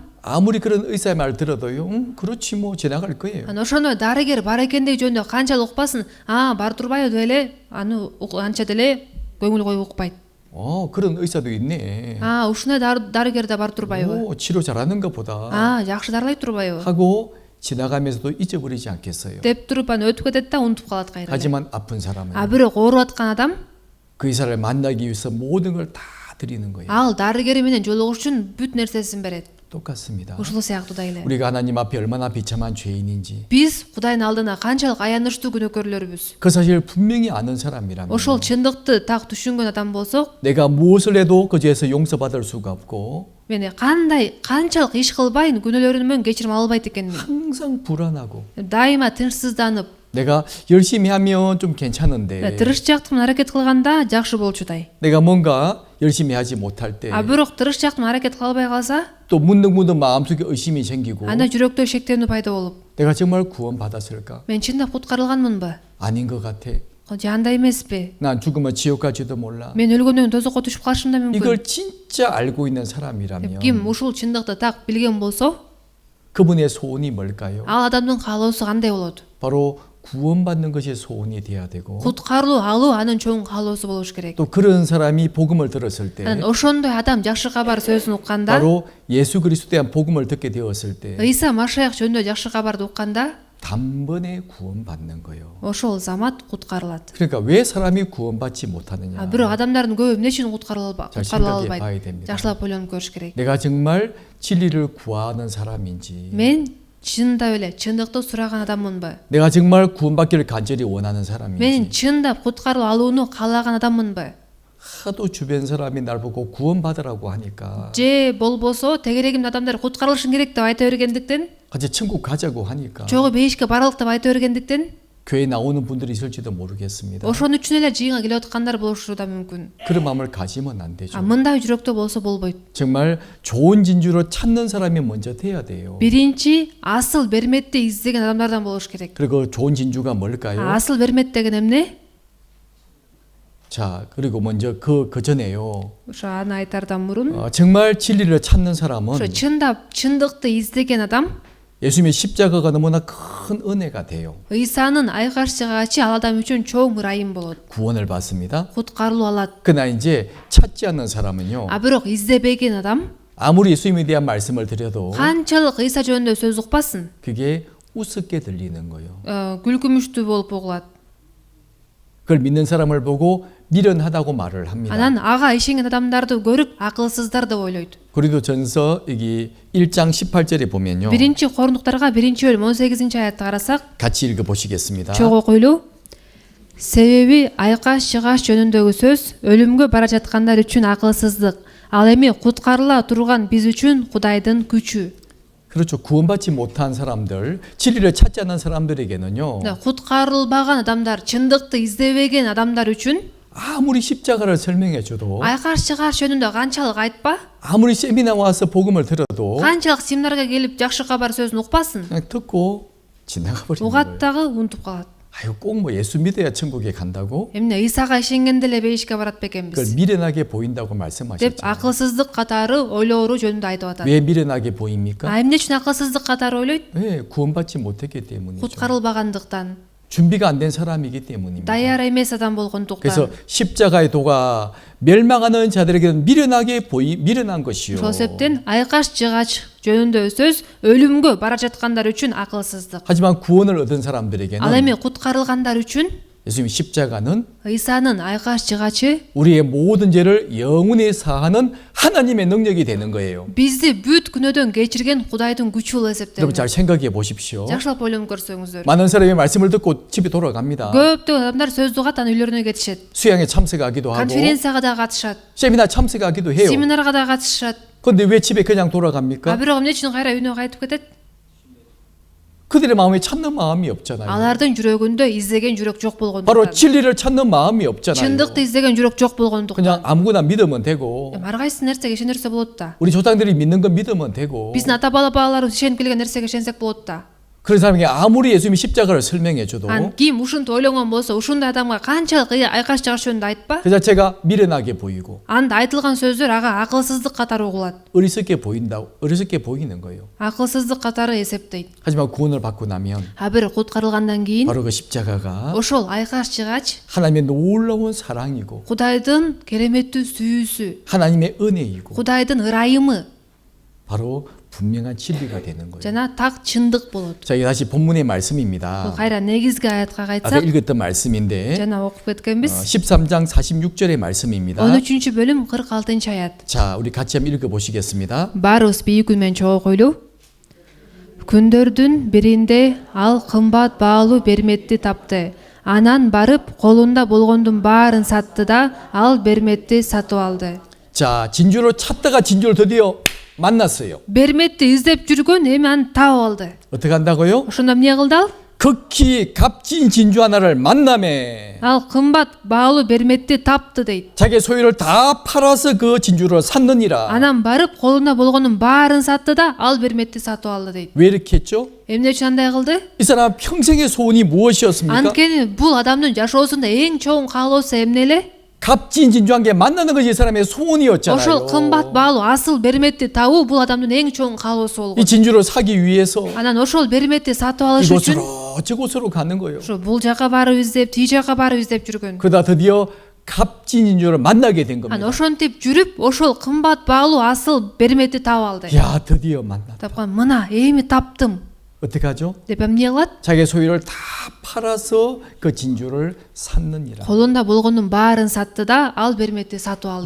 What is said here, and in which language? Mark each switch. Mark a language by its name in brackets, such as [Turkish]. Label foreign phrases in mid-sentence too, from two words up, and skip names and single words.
[Korean] 아무리 그런 의사의 말을 들어도요. 그렇지 뭐 지나갈 거예요. [Kyrgyz] ошондой дарыгер бар экендиги жөнүндө канчалык укпасын, бар турбайбы деп эле аны анча деле көңүл коюп укпайт. [Korean] 그런 의사도 있네. [Kyrgyz] ушундай дарыгер да бар турбайбы? [Korean] 치료 잘하는가 보다. [Kyrgyz] жакшы дарылай турбайбы? [Korean] 하고 지나가면서도 잊어버리지 않겠어요. [Kyrgyz] деп туруп аны өтүп кетет да унутуп калат кайра. [Korean] 하지만 아픈 사람은 [Kyrgyz] бирок ооруп аткан адам [Korean] 그 의사를 만나기 위해서 모든 걸 다 드리는 거예요. [Kyrgyz] ал дарыгери менен жолугуш үчүн бүт нерсесин берет. [Korean] 똑같습니다. [Kyrgyz] ушул сыяктуу эле. [Korean] 우리가 하나님 앞에 얼마나 비참한 죄인인지 [Kyrgyz] биз Кудайдын алдына канчалык аянычтуу күнөөкөрлөрбүз. [Korean] 그 사실을 분명히 아는 사람이라면 [Kyrgyz] ошол чындыкты так түшүнгөн адам болсок, [Korean] 내가 무엇을 해도 그 죄에서 용서받을 수가 없고 [Kyrgyz] мен канчалык иш кылбайын күнөөлөрүмөн кечирим албайт экенмин. [Korean] 항상 불안하고 [Kyrgyz] дайыма тынчсызданып, [Korean] 내가 열심히 하면 좀 괜찮은데 [Kyrgyz] тырышчаактыкмын аракет кылганда жакшы болчудай. [Korean] 내가 뭔가 열심히 하지 못할 때 [Kyrgyz] бирок тырышчаактыкмын аракет кыла албай калса, [Korean] 또 문득문득 마음속에 의심이 생기고 [Kyrgyz] анда жүрөктө шектенүү пайда болуп, [Korean] 내가 정말 구원받았을까? [Kyrgyz] мен чындап куткарылганмынбы? [Korean] 아닌 것 같아. [Kyrgyz] же андай эмеспи? [Korean] 난 죽으면 지옥 갈지도 몰라. [Kyrgyz] мен өлгөндөн кийин тозокко түшүп калышым да мүмкүн. [Korean] 이걸 진짜 알고 있는 사람이라면 [Kyrgyz] ким ушул чындыкты так билген болсо, [Korean] 그분의 소원이 뭘까요? [Kyrgyz] ал адамдын каалоосу кандай болот? [Korean] 바로 구원받는 것이 소원이 돼야 되고 [Kyrgyz] куткарылуу алуу анын чоң каалоосу болуш керек. [Korean] 또 그런 사람이 복음을 들었을 때 [Kyrgyz] ошондой адам жакшы кабар сөзүн укканда, [Korean] 바로 예수 그리스도에 대한 복음을 듣게 되었을 때 [Kyrgyz] ыйса машаяк жөнүндө жакшы кабарды укканда, [Korean] 단번에 구원받는 거예요. [Kyrgyz] ошол замат куткарылат. [Korean] 그러니까 왜 사람이 구원받지 못하느냐? [Kyrgyz] бирок адамдардын көбү эмне үчүн куткарыла [Korean] 잘 생각해 [Kyrgyz] албайт? [Korean] 봐야 됩니다. [Kyrgyz] жакшылап ойлонуп көрүш керек. [Korean] 내가 정말 진리를 구하는 사람인지 [Kyrgyz] мен чындап эле чындыкты сураган адаммынбы? [Korean] 내가 정말 구원받기를 간절히 원하는 [Kyrgyz] мен [Korean] 사람인지 [Kyrgyz] чындап куткарылып алууну каалаган адаммынбы? [Korean] 하도 주변 사람이 날 보고 구원받으라고 하니까 [Kyrgyz] же болбосо тегерегимдин адамдар куткарылышың керек деп айта бергендиктен, [Korean] 같이 천국 가자고 하니까 [Kyrgyz] жогу бейишке баралык деп айта бергендиктен, [Korean] 교회 나오는 분들이 있을지도 모르겠습니다. [Kyrgyz] ошон үчүн эле жыйынга келип аткандар болушу да мүмкүн. [Korean] 그런 마음을 가지면 안 되죠. [Kyrgyz] мындай жүрөктө болсо болбойт. [Korean] 정말 좋은 진주를 찾는 사람이 먼저 돼야 돼요. [Kyrgyz] Биринчи асыл берметти издеген адамдардан болуш керек. [Korean] 그리고 좋은 진주가 뭘까요? [Kyrgyz] Асыл бермет деген эмне? [Korean] 자, 그리고 먼저 그 전에요. [Kyrgyz] Ошо аны айтардан мурун [Korean] 정말 진리를 찾는 사람은 [Kyrgyz] ошо чындап чындыкты издеген адам [Korean] 예수님의 십자가가 너무나 큰 은혜가 돼요. [Kyrgyz] ыйсанын айкаш жыгачы ал адам үчүн чоң ырайым болот. [Korean] 구원을 받습니다. [Kyrgyz] Куткарылып алат. [Korean] 그러나 이제 찾지 않는 사람은요. [Kyrgyz] Бирок издебеген адам [Korean] 아무리 예수님에 대한 말씀을 드려도 [Kyrgyz] канчалык ыйса жөнүндө сөз укпасын, [Korean] 그게 우습게 들리는 거예요. [Kyrgyz] күлкүмүштүү болуп угулат. [Korean] 그걸 믿는 사람을 보고 미련하다고 말을 합니다. [Kyrgyz] Анан ага ишенген адамдарды көрүп акылсыздар деп ойлойт. [Korean] 고린도전서 여기 1장 18절에 보면요. [Kyrgyz] Биринчи Корундуктарга 1-бөлүм 18-аятты карасак, [Korean] 같이 읽어 보시겠습니다. [Kyrgyz] чогуу окуйлу. Себеби айкаш жыгаш жөнүндөгү сөз өлүмгө бара жаткандар үчүн акылсыздык, ал эми куткарыла турган биз үчүн Кудайдын күчү. [Korean] 그렇죠. 구원받지 못한 사람들, 진리를 찾지 않는 사람들에게는요. [Kyrgyz] Куткарылбаган адамдар, чындыкты издебеген адамдар үчүн [Korean] 아무리 십자가를 설명해 줘도 [Kyrgyz] айкаш жыгаш жөнүндө канчалык айтпа, [Korean] 아무리 세미나 와서 복음을 들어도 [Kyrgyz] канчалык семинарга келип жакшы кабар сөзүн укпасын, [Korean] 그냥 듣고 지나가 버리는 거예요. [Kyrgyz] угат дагы унутуп калат. [Korean] 아유, 꼭 뭐 예수 믿어야 천국에 간다고? [Kyrgyz] Эмне ыйсага ишенгенде эле бейишке барат [Korean] 그걸 [Kyrgyz] бекенбиз [Korean] 미련하게 보인다고 [Kyrgyz] деп [Korean] 말씀하셨죠. [Kyrgyz] акылсыздык катары ойлоору жөнүндө айтып атат. [Korean] 왜 미련하게 보입니까? [Kyrgyz] Эмне үчүн акылсыздык катары ойлойт? [Korean] 네, 구원받지 못했기 때문이죠. [Kyrgyz] Куткарылбагандыктан, [Korean] 준비가 안 된 사람이기 때문입니다. [Kyrgyz] даяр эмес адам болгондуктан. [Korean] 그래서 십자가의 도가 멸망하는 자들에게는 미련한 것이요. [Kyrgyz] Ошол себептен айкаш жыгач жөнүндө сөз өлүмгө бара жаткандар үчүн акылсыздык. [Korean] 하지만 구원을 얻은 [Kyrgyz] Ал [Korean] 사람들에게는 [Kyrgyz] эми куткарылгандар үчүн [Korean] 예수님의 십자가는 [Kyrgyz] ыйсанын айкаш жыгачы [Korean] 우리의 모든 죄를 영원히 사하는 하나님의 능력이 되는 거예요. [Kyrgyz] бизди бүт күнөөдөн кечирген Кудайдын күчү болуп [Korean] 여러분 [Kyrgyz] эсептелет. [Korean] 잘 생각해 보십시오. [Kyrgyz] Жакшылап ойлонуп көрсөңүздөр. [Korean] 많은 사람이 말씀을 듣고 집에 돌아갑니다. [Kyrgyz] Көптөгөн адамдар сөздү угат, анан үйлөрүнө кетишет. [Korean] 수양에 참석하기도 하고 [Kyrgyz] Конференцияга да катышат, [Korean] 세미나 참석하기도 해요. [Kyrgyz] семинарга да катышат. [Korean] 그런데 왜 집에 그냥 돌아갑니까? [Kyrgyz] Бирок эмне үчүн кайра үйүнө кайтып кетет? [Korean] 그들의 마음에 찾는 마음이 없잖아요. [Kyrgyz] Алардын жүрөгүндө издеген жүрөк жок [Korean] 바로 [Kyrgyz] болгондуктан. [Korean] 진리를 찾는 마음이 없잖아요. [Kyrgyz] Чындыкты издеген жүрөк жок болгондуктан. [Korean] 그냥 아무거나 믿으면 되고 [Kyrgyz] Ар кайсы нерсеге ишенерсе болот да. [Korean] 우리 조상들이 믿는 건 믿으면 되고 [Kyrgyz] Биздин ата бабаларыбыз ишенип келген нерсеге ишенсек болот да. [Korean] 그런 사람에게 아무리 예수님이 십자가를 설명해 줘도 [Kyrgyz] Ким ушинтип ойлонгон болсо, ушундай адамга канчалык айкаш жыгаш жөнүндө айтпа, [Korean] 그 자체가 미련하게 보이고 [Kyrgyz] анда айтылган сөздөр ага акылсыздык катары угулат. [Korean] 어리석게 보이는 거예요. [Kyrgyz] Акылсыздык катары эсептейт. [Korean] 하지만 구원을 받고 나면 [Kyrgyz] Бир куткарылгандан кийин [Korean] 바로 그 십자가가 [Kyrgyz] ошол айкаш жыгач [Korean] 하나님의 놀라운 사랑이고 [Kyrgyz] Кудайдын кереметтүү сүйүүсү, [Korean] 하나님의 은혜이고 [Kyrgyz] Кудайдын ырайымы [Korean] 바로 분명한 진리가 되는 거예요. [Kyrgyz] жана так чындык болот. [Korean] 자, 이게 다시 본문의 [Kyrgyz] Бул [Korean] 말씀입니다. [Kyrgyz] кайра негизги аятка [Korean] 아까 [Kyrgyz] кайтсак, [Korean] 읽었던 말씀인데 [Kyrgyz] жана окуп кеткенбиз. [Korean] 13장 46절의 말씀입니다. [Kyrgyz] 13-бөлүм 46-аят. [Korean] 자, 우리 같이 한번 읽어보시겠습니다. [Kyrgyz] Баарыбыз бийик үн менен чогуу окуйлу. Күндөрдүн биринде ал кымбат баалуу берметти тапты. Анан барып колунда болгондун баарын сатты да ал берметти сатып алды. [Korean] 자, 진주를 찾다가 진주를 드디어 만났어요. [Kyrgyz] Берметти издеп жүргөн эми аны таап алды. [Korean] 어떻게 한다고요? [Kyrgyz] Ошондо эмне кылды ал? [Korean] 극히 값진 진주 하나를 만남에 [Kyrgyz] Ал кымбат баалуу берметти тапты дейт. [Korean] 자기 소유를 다 팔아서 그 진주를 샀느니라. [Kyrgyz] Анан барып колунда болгонун баарын сатты да ал берметти сатып алды дейт. [Korean] 왜 이렇게 했죠? [Kyrgyz] Эмне үчүн андай кылды? [Korean] 이 사람 평생의 소원이 무엇이었습니까? [Kyrgyz] Анткени бул адамдын жашоосунда эң чоң каалоосу эмне эле? [Korean] 값진 진주 한 개 만나는 것이 이 사람의 소원이었잖아요. [Kyrgyz] Ошол кымбат баалуу асыл берметти табуу бул адамдын эң чоң каалоосу болгон. [Korean] 이 진주를 사기 위해서 [Kyrgyz] Анан ошол берметти сатып алыш үчүн [Korean] 이곳으로 저곳으로 가는 거예요. [Kyrgyz] ошо бул жака барып издеп, тиги жака барып издеп жүргөн. [Korean] 그러다 드디어 값진 진주를 만나게 된 [Kyrgyz] Анан [Korean] 겁니다. [Kyrgyz] ошентип жүрүп, ошол кымбат баалуу асыл берметти таап алды. [Korean] 야, 드디어 만났다. [Kyrgyz] Тапкан, мына эми таптым [Korean] 어떻게 하죠? [Kyrgyz] деп эмне кылат? [Korean] 자기 소유를 다 팔아서 그 진주를 샀느니라. [Kyrgyz] Колунда болгондун баарын сатты да ал берметти сатып алды.